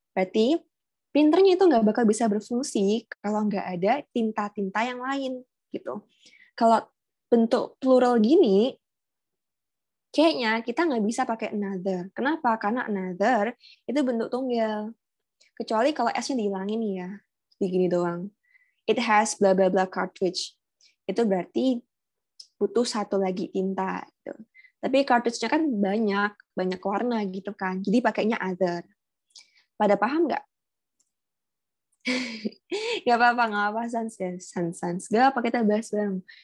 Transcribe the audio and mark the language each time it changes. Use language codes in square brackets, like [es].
[id] Berarti printernya itu nggak bakal bisa berfungsi kalau nggak ada tinta-tinta yang lain, gitu. Kalau bentuk plural gini, kayaknya kita nggak bisa pakai another. Kenapa? Karena another itu bentuk tunggal. Kecuali kalau S-nya dihilangin ya, begini doang. [en] It has blah blah blah cartridge. [id] Itu berarti butuh satu lagi tinta. Gitu. Tapi cartridge-nya kan banyak warna gitu kan. Jadi pakainya other. Pada paham nggak? Nggak apa-apa, sans. Nggak apa, kita bahas bareng.